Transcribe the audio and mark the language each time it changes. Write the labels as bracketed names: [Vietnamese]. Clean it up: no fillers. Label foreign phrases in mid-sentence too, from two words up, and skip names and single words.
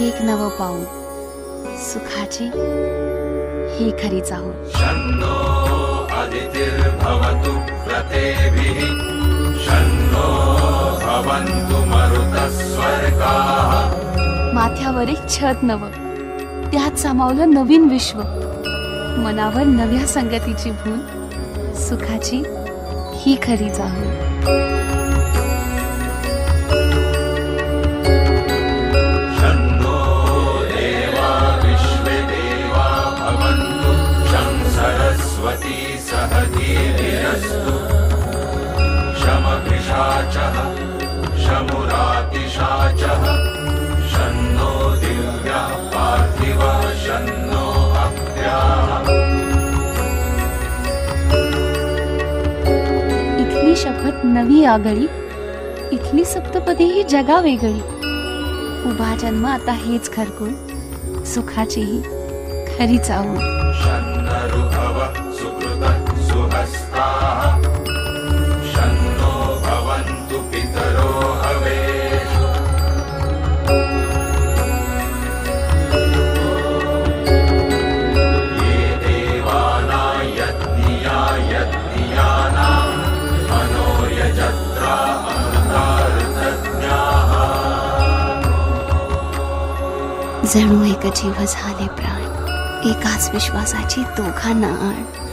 [Marathi] नव पाऊल सुखाची ही खरी चाहूल. [Sanskrit] शन्नो अदितिर्भवतु प्रतेभिः शन्नो भवन्तु मरुतस्वर्गाः. [Marathi] माथ्यावर एक छत नव, त्यात सामावलं नवीन विश्व. मनावर नव्या संगतीची भूल सुखाची ही खरी चाहूल. [Sanskrit] शन्नो देवा विश्वे देवा भवन्तु शं सरस्वती सह धीर्यस्तु. शमभिषाचः शमुरातिशाचः शन्नो दिव्या पार्थिवा शन्नो अप्याः. [Marathi] इथली शपथ नवी आगळी, इथली सप्तपदी ही जगा वेगळी. उभा जन्म आता हेच घरकुल सुखाची ही खरी चाहूल. [Sanskrit] शन्नरुभव सुकृतः सुहस्ताः शन्नो भवन्तु पितरो हवेषु. ये देवाना यज्ञियानां मनो यजत्रा अमृतार्थज्ञाः. [Marathi] जणू एक जीव झाले प्राण, एकाच विश्वासाची दोघांना आण.